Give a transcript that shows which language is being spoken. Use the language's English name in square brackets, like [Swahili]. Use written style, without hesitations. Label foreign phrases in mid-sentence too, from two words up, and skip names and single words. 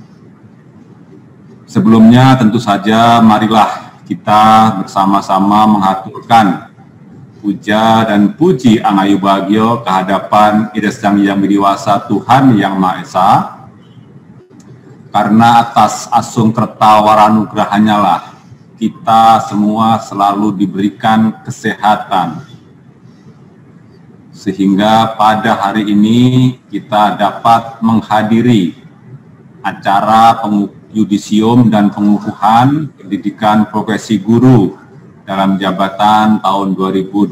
[Indonesian] Sebelumnya tentu saja marilah kita bersama-sama mengaturkan puja dan puji Angayu Bagio kehadapan Ida Sang Hyang Widiwasa Tuhan Yang Maha Esa, karena atas asung kerta waranugrahanya lah kita semua selalu diberikan kesehatan, sehingga pada hari ini kita dapat menghadiri acara yudisium dan pengukuhan pendidikan profesi guru dalam jabatan tahun 2020.